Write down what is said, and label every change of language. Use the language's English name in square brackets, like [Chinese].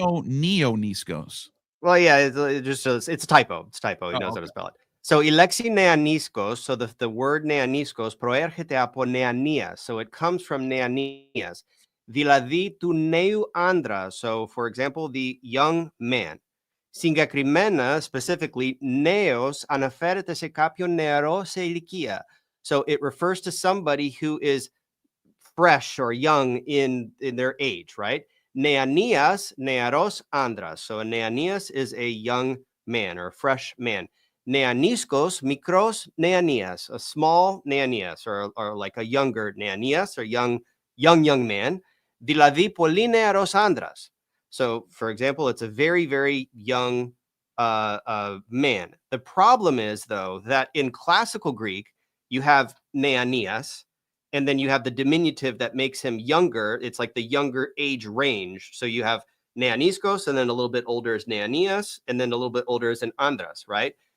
[Greek] Neoniskos. [English] Well, yeah, it's a typo. It's a typo. He knows how to spell it. So [Greek] ilexi [English] neaniskos, so the word neaniskos [Greek] προέρχεται από [English] neanias. So it comes from neanias. [Greek] Δηλαδή του νέου άντρα. [English] So, for example, the young man. [Greek] Συγκεκριμένα, [English] specifically, [Greek] νέος αναφέρεται σε κάποιον νεαρό σε ηλικία. [English] So it refers to somebody who is fresh or young in their age, right? [Greek] Neanias, nearos andras. [English] So a neanias is a young man or a fresh man. Neaniskos, [Greek] mikros neanias, [English] a small neanias or like a younger neanias or young man. [Greek] Δηλαδή πολύ νεαρός άντρας. [English] So, for example, it's a very, very young man. The problem is, though, that in classical Greek, you have neanias, and then you have the diminutive that makes him younger. It's like the younger age range. So you have neaniskos, and then a little bit older is neanias, and then a little bit older is an andras, right?